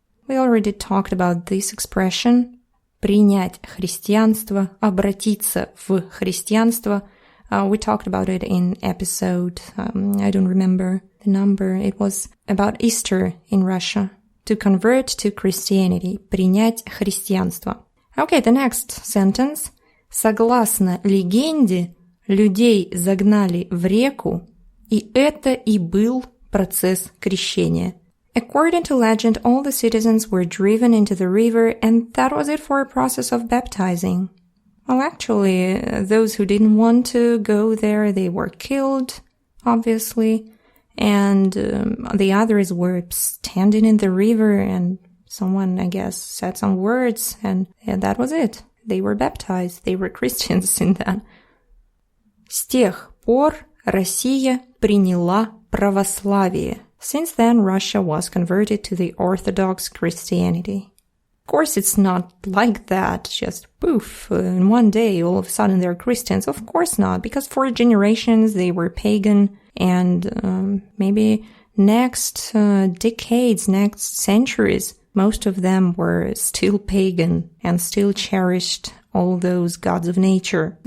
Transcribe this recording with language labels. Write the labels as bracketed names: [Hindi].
[English] We already talked about this expression, [Russian] принять христианство, обратиться в христианство. [English] We talked about it in episode, I don't remember the number, it was about Easter in Russia. To convert to Christianity, [Russian] принять христианство. [English] Okay, the next sentence. [Russian] Согласно легенде, людей загнали в реку, и это и был процесс крещения. [English] According to legend, all the citizens were driven into the river, and that was it for a process of baptizing. Well, actually, those who didn't want to go there, they were killed, obviously, and the others were standing in the river, and someone, I guess, said some words, and that was it. They were baptized. They were Christians in that. [Russian] С тех пор Россия приняла православие. [English] Since then, Russia was converted to the Orthodox Christianity. Of course, it's not like that, just poof, in one day, all of a sudden they're Christians. Of course not, because for generations they were pagan, and maybe next decades, next centuries, most of them were still pagan and still cherished all those gods of nature.